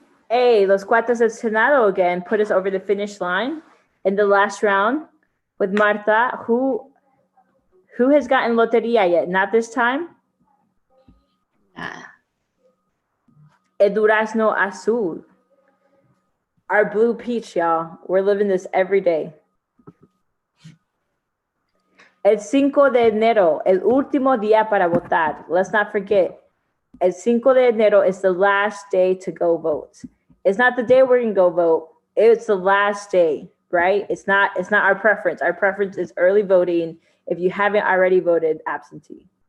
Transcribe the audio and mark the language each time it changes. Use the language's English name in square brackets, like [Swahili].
[English] Hey, [Spanish] Los Cuates del Senado [English] again put us over the finish line in the last round with Marta, who has gotten loteria yet? Not this time? [Spanish] El Durazno Azul. [English] Our blue peach, y'all. We're living this every day. [Spanish] El 5 de enero, el último día para votar. [English] Let's not forget, [Spanish] el 5 de enero [English] is the last day to go vote. It's not the day we're going to go vote. it's the last day, right? It's not our preference. Our preference is early voting. If you haven't already voted, absentee.